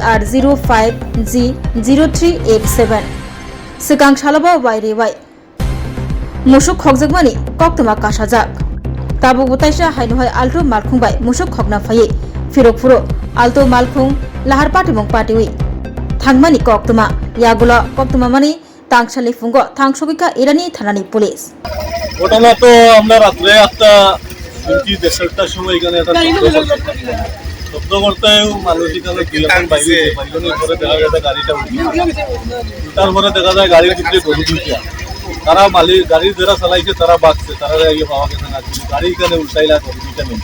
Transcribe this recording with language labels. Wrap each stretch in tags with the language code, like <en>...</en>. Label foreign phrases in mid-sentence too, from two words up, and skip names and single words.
<trp>TR05G0387 सिगां सालाबा वायरेवाय मुसुक खगजगमानि कक्तमा कासाजाक ताबुक बुताइसा हायनुहाय आल्तो मालखुं बाय मुसुक खगना फायै फिरकफुरो आल्तो मालखुं लाहार पार्टी मं पार्टी वै थांगमानि कक्तमा यागुला कक्तमा मानि तांगसालनि फुंगो थांसगिका इरानी थानानि पुलिश</trp> <bn>ঘটনা তো আমরা রাত্রে একটা 1:30টার সময় এখানে একটা শব্দ করতে মানুষ এখানে দুইজন বাইরে বাইরের পরে দেখা গেছে গাড়িটা তারপরে দেখা যায় গাড়ির ভিতরে গরু দুইটা তারা মালিক গাড়ির যারা চালাইছে তারা বাঁচছে তারা আগে পাওয়া গেছে না গাড়ি এখানে উল্টাইলা গরু দুইটা নেই</bn>